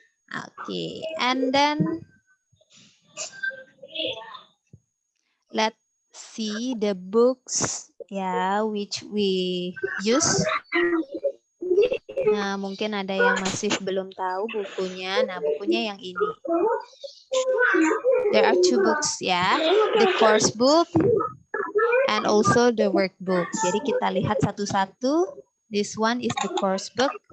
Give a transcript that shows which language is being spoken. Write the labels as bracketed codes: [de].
[en] Oke, and then let's see the books, ya, which we use. [id] Nah, mungkin ada yang masih belum tahu bukunya. Nah, bukunya yang ini. [en] There are two books ya, the course book and also the workbook. [id] Jadi kita lihat satu-satu. [en] This one is the course book.